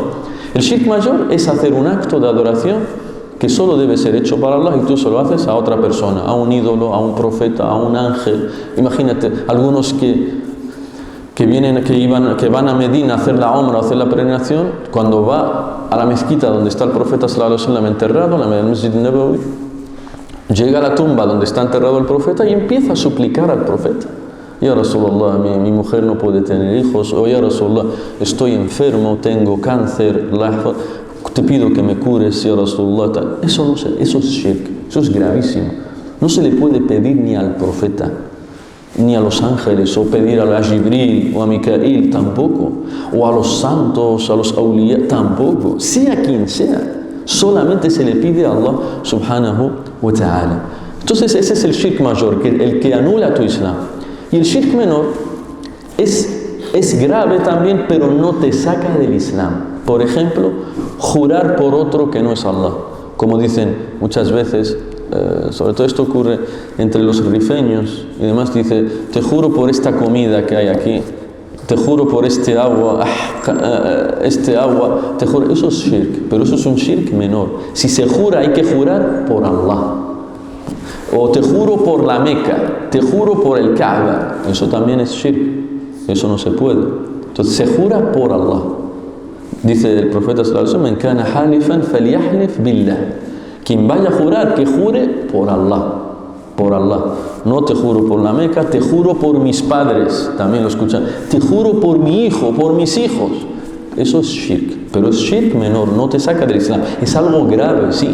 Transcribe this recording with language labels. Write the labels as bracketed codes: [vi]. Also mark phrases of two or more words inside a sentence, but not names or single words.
[es] El shirk mayor es hacer un acto de adoración que solo debe ser hecho para Allah y tú se lo haces a otra persona, a un ídolo, a un profeta, a un ángel. Imagínate, algunos que van a Medina a hacer la umra, a hacer la peregrinación, cuando va a la mezquita donde está el profeta [ar] صلى الله عليه وسلم [es] enterrado, en el [ar] المسجد النبوي, [es] llega a la tumba donde está enterrado el profeta y empieza a suplicar al profeta. [ar] يا رسول الله, [es] mi mujer no puede tener hijos, o [ar] يا رسول الله, [es] estoy enfermo, tengo cáncer, te pido que me cures, [ar] يا رسول الله. [es] Eso no sé, eso es shirk, eso es gravísimo. No se le puede pedir ni al profeta, ni a los ángeles, o pedir a Jibril o a Mikael, tampoco, o a los santos, a los awliya, tampoco, sea quien sea, solamente se le pide a Allah [ar] سبحانه وتعالى. [es] Entonces ese es el shirk mayor, el que anula tu Islam. Y el shirk menor es grave también, pero no te saca del Islam. Por ejemplo, jurar por otro que no es Allah. Como dicen muchas veces, sobre todo esto ocurre entre los rifeños y demás, dice, te juro por esta comida que hay aquí, te juro por este agua, te juro. Eso es shirk, pero eso es un shirk menor. Si se jura, hay que jurar por Allah. O te juro por la Meca, te juro por el Kaaba, eso también es shirk, eso no se puede. Entonces se jura por Allah. Dice el profeta [ar] صلى الله عليه وسلم, "من كان حالفا فليحلف بالله." [es] Quien vaya a jurar, que jure por Allah. Por Allah. No te juro por la Meca, te juro por mis padres, también lo escuchan. Te juro por mi hijo, por mis hijos. Eso es shirk, pero es shirk menor, no te saca del Islam. Es algo grave, sí.